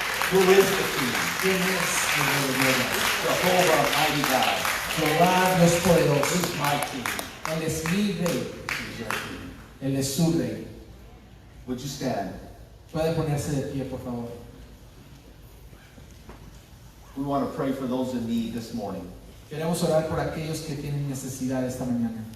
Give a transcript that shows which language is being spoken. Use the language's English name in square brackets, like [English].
[English] Who is the King? [Spanish] ¿Quién es el Rey de gloria? [English] Jehovah, mighty God. [Spanish] Jehová Dios poderoso. [English] He's my King. [Spanish] Él es mi Rey. [English] He's your King. [Spanish] Él es su Rey. [English] Would you stand? [Spanish] Puede ponerse de pie, por favor. [English] We want to pray for those in need this morning. [Spanish] Queremos orar por aquellos que tienen necesidad esta mañana.